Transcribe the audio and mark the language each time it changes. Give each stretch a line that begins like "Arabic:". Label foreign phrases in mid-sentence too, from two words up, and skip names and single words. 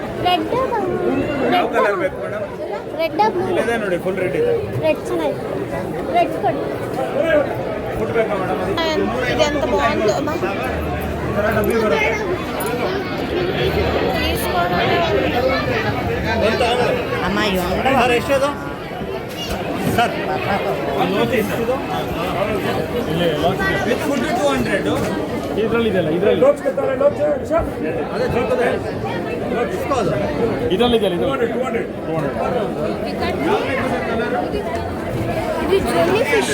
Kannada: ರೆಡ್ ಕಲರ್ ಬೇಕು ಮೇಡಮ್?
English: red blue
Kannada: ಇದೆ ನೋಡಿ,
English: full red
Kannada: ಇದೆ. ರೆಡ್ ಚೆನ್ನಾಗಿ ರೆಡ್ ಕೊಡಿ. ಫುಡ್ ಬೇಕಾ ಮೇಡಮ್?
Telugu: ఇది ఎంత బాగుందో
Kannada: ಡಬ್ಬಿ ಬರುತ್ತೆ.
Telugu: అమ్మ
Kannada: ಸರ್ ಎಷ್ಟದು ಸರ್?
English: with food
Kannada: 200. ಇದರಲ್ಲಿದೆಯಲ್ಲ, ಇದರಲ್ಲಿ ಅದೇ ಚಿಕ್ಕದು ಇಸ್ಕೋದು. ಇದರಲ್ಲಿದೆಯಲ್ಲ, 200.
Telugu: ఇది
English: jelly fish